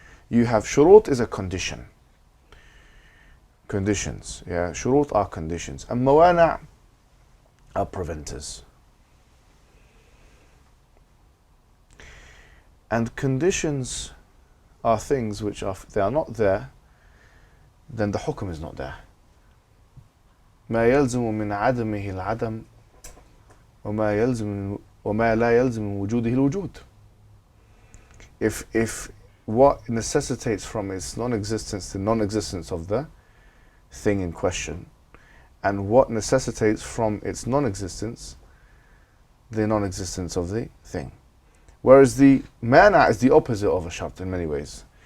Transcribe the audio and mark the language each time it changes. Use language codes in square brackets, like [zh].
[en] You have shurut is a condition. Conditions, shurut are conditions. And mawani' are preventers. And conditions are things which, if they are not there, then the hukm is not there. [ar] ما يلزم من عدمه العدم وما لا يلزم من وجوده الوجود. [en] If what necessitates from its non-existence the non-existence of the thing in question, and what necessitates from its non-existence the non-existence of the thing. Whereas the mana is the opposite of a shart in many ways.